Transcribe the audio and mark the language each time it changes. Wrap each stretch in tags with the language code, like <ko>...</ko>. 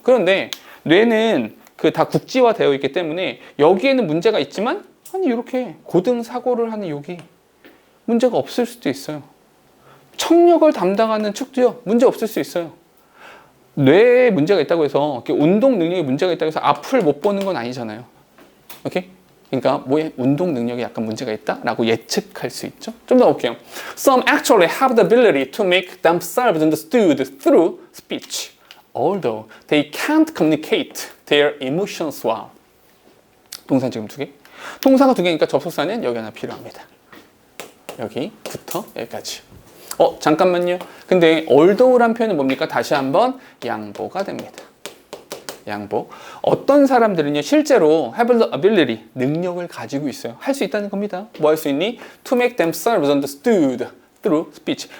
<ko>그런데 뇌는 그 다 국지화되어 있기 때문에 여기에는 문제가 있지만 아니 이렇게 고등 사고를 하는 여기 문제가 없을 수도 있어요. 청력을 담당하는 축도요 문제 없을 수 있어요. 뇌에 문제가 있다고 해서 운동 능력에 문제가 있다고 해서 앞을 못 보는 건 아니잖아요. 오케이? 그러니까 뭐에 운동 능력에 약간 문제가 있다라고 예측할 수 있죠. 좀 더 볼게요.</ko> <en>Some actually have the ability to make themselves understood through speech, although they can't communicate their emotions well.</en> <ko>동사 지금 두 개. 동사가 두 개니까 접속사는 여기 하나 필요합니다. 여기부터 여기까지. 잠깐만요. 근데 aldough란 표현은 뭡니까? 다시 한번 양보가 됩니다. 양보. 어떤 사람들은요, 실제로</ko> <en>have the ability,</en> <ko>능력을 가지고 있어요. 할 수 있다는 겁니다. 뭐 할 수 있니?</ko> <en>To make themselves understood through speech.</en>